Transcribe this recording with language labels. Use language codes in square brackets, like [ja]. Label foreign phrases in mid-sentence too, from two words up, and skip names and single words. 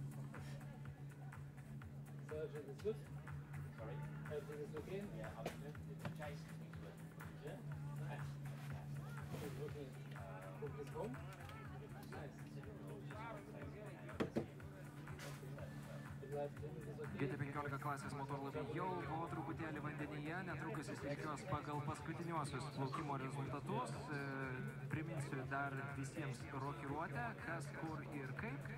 [en] So everything is good? Sorry? Everything is okay? Yeah, Jason thinks we're Yeah? Nice. He's working from his home? Nice. [lt] GT15 klasės motorlaiviai jau po truputėlį vandenyje, netrukus įsirikiuos pagal paskutiniuosius plaukimo rezultatus. Priminsiu dar visiems rokiruotę, kas, kur ir kaip.